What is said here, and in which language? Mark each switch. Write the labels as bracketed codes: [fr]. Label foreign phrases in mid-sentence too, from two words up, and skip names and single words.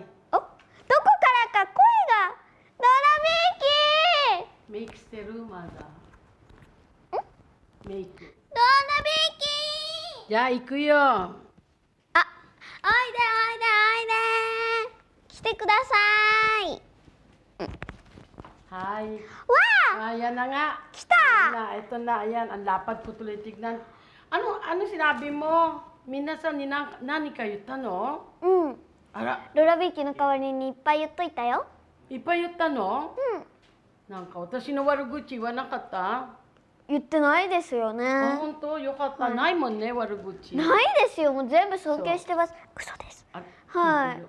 [ja] お、どこからか声が。ロラビッキー。メイクしてるまだ。メイク。ロラビッキー。じゃあ行くよ。あ、おいでおいでおいで。来てください。 Hai. Wah! [tl] Ayan na nga. Kita! Ito na, ayan. Ang lapad ko tuloy tignan. Ano sinabi mo? [ja] みなさん に なに かよ の? Ara. ロラビッキーの代わりにいっぱい言っといたよ。いっぱい言ったの？なんか私の悪口言わなかった？言ってないですよね。あ、本当？よかった。ないもんね、悪口。ないですよ。もう全部尊敬してます。嘘です。はい。